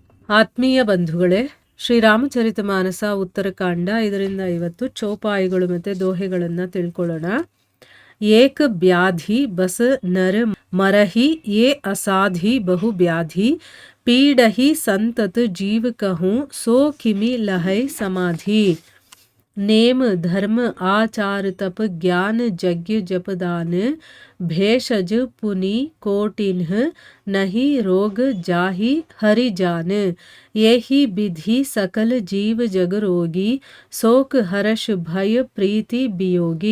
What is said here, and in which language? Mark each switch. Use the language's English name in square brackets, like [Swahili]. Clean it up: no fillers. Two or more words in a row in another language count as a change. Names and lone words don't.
[Kannada] ಆತ್ಮೀಯ ಬಂಧುಗಳೇ, ಶ್ರೀರಾಮಚರಿತಮಾನಸ ಉತ್ತರಕಾಂಡ 5-50 ಚೌಪಾಯಿಗಳು ಮತ್ತು ದೋಹೆಗಳನ್ನು ತಿಳ್ಕೊಳ್ಳೋಣ. [Awadhi] एक ब्याधि बस नर मरहिं ये असाधि बहु ब्याधि पीड़हिं संतत जीव कहूँ सो किमि लहै समाधि। नेम धर्म आचार तप ज्ञान यज्ञ जपदान भेषज पुनि कोटिन्ह नहीं रोग जाहि हरि जान। यही विधि सकल जीव जग रोगी शोक हर्ष भय प्रीति वियोगी।